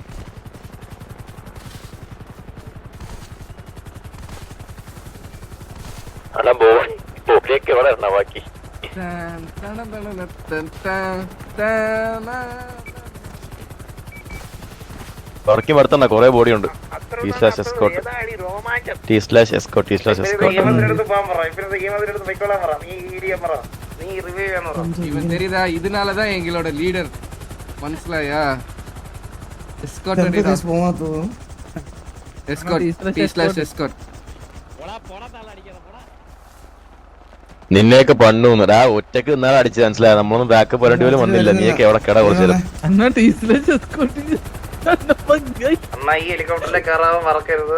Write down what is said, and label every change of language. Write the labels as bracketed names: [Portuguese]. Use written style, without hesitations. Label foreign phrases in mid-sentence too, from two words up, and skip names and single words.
[Malayalam] ബോഡിയൊക്കെ എവിടെ എണ്ണ ബാക്കി? വർക്കി വരുത്തണ്ട, കൊറേ ബോഡി ഉണ്ട്. [Tamil] இதனாலதான் எங்களோட லீடர் மனசிலாயா [Malayalam] നിന്നെയൊക്കെ പണ്ണൂന്നടാ. ഒറ്റക്ക് ഇന്നാളെ അടിച്ച് മനസ്സിലായ നമ്മളൊന്നും ബാക്കപ്പ് വരേണ്ടി പോലും വന്നില്ല. നീയൊക്കെ എവിടെ കിട കുറച്ചു അണ്ണാ ഈ ഹെലികോപ്റ്ററിലെ കയറാൻ മറക്കരുത്.